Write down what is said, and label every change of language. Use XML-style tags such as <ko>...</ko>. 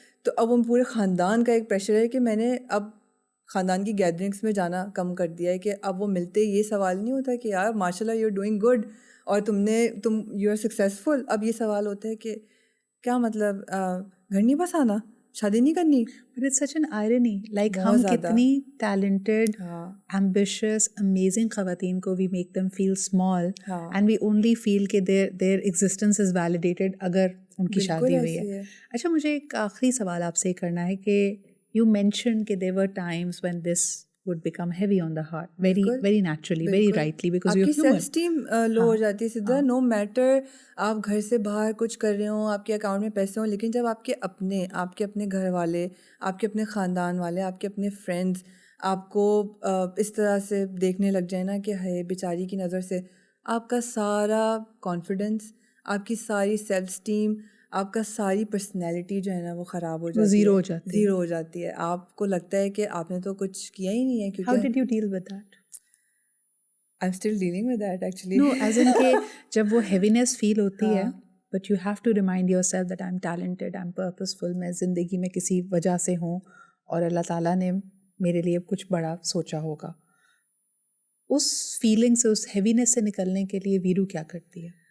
<ur>تو اب وہ پورے خاندان کا ایک پریشر ہے کہ میں نے اب خاندان کی گیدرنگس میں جانا کم کر دیا ہے. کہ اب وہ ملتے یہ سوال نہیں ہوتا کہ یار ماشاء اللہ</ur> <en>you are doing good</en> <ur>اور تم</ur> <en>You are successful.</en> <ur>اب یہ سوال ہوتا ہے کہ کیا مطلب گھر نہیں بس آنا، شادی نہیں کرنی.</ur> <en>But it's such an irony. Like</en> <ur>ہم کتنی</ur> <en>talented, ambitious, amazing</en> <ur>خواتین کو</ur> <en>we make them feel small and we only feel کہ their existence is validated</en> <ur>اگر ان کی شادی ہوئی ہے. اچھا مجھے ایک آخری سوال آپ سے کرنا ہے کہ</ur> <en>you mentioned کہ there were times when this would become heavy on the heart, very naturally, very rightly, because you're human.</en> <ur>آپ کی سیلف اسٹیم لو ہو جاتی ہے سدھا.</ur> <en>نو میٹر</en> <ur>آپ گھر سے باہر کچھ کر رہے ہوں، آپ کے اکاؤنٹ میں پیسے ہوں، لیکن جب آپ کے اپنے گھر والے، آپ کے اپنے خاندان والے، آپ کے اپنے فرینڈس آپ کو اس طرح سے دیکھنے لگ جائیں نا کہ ہے بیچاری کی نظر سے، آپ کا سارا کانفیڈنس، آپ کی ساری سیلف اسٹیم، آپ کا ساری پرسنالٹی جو ہے نا وہ خراب ہو جاتی ہے، زیرو ہو جاتی ہے. آپ کو لگتا ہے کہ آپ نے تو کچھ کیا ہی نہیں ہے. کیونکہ</ur> <en>How did you deal with that? I'm still dealing with that actually. No, as in</en> <ur>کہ جب وہ heaviness feel ہوتی ہے,</ur> <en>but you have to remind yourself that I'm talented, I'm purposeful,</en> <ur>میں زندگی میں کسی وجہ سے ہوں اور اللہ تعالیٰ نے میرے لیے کچھ بڑا سوچا ہوگا. اس فیلنگ سے، اس ہیوینس سے نکلنے کے لیے ویرو کیا کرتی ہے؟</ur>